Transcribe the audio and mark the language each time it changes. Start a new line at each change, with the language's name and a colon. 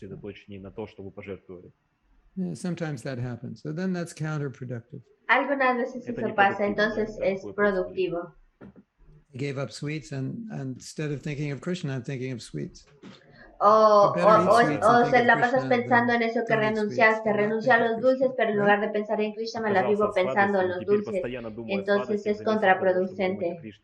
English: Yeah, sometimes that happens. So then that's counterproductive.
Spanish: Algunas veces eso pasa, entonces es productivo.
English: I gave up sweets and instead of thinking of Krishna, I'm thinking of sweets.
Spanish: O se la pasas pensando en eso que renunciaste, renuncia a los dulces, pero en lugar de pensar en Krishna me la vivo pensando en los dulces, entonces es contraproducente.